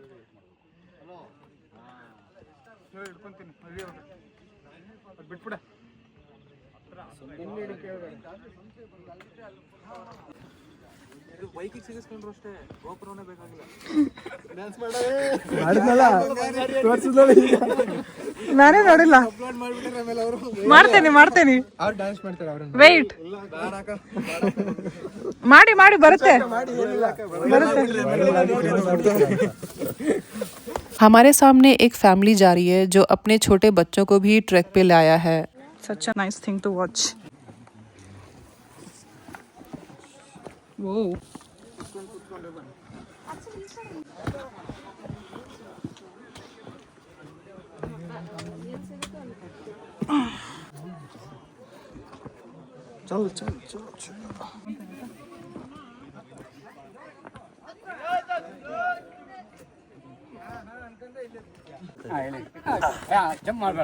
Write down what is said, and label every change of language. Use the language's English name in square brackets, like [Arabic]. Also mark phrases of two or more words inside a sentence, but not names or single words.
[Kannada] ಬಿಟ್ಬಿಡ ಬೈಕಿಗೆ ಸಿಗಿಸ್ಕೊಂಡ್ರು ಅಷ್ಟೇ, ಗೋಪುರನೇ ಬೇಕಾಗಿಲ್ಲ. ನಾನೇ ನೋಡಿಲ್ಲ, ಮಾಡ್ತೇನೆ ವೇಟ್ ಮಾಡಿ ಮಾಡಿ ಬರುತ್ತೆ. [Hindi] हमारे सामने एक फैमिली जा रही है जो अपने छोटे बच्चों को भी ट्रैक पे लाया है। [English] Such a nice thing to watch. Whoa. [Hindi] चल चल चल चल [Kannada] ಜಂಪ್ ಮಾಡಬೇಡ,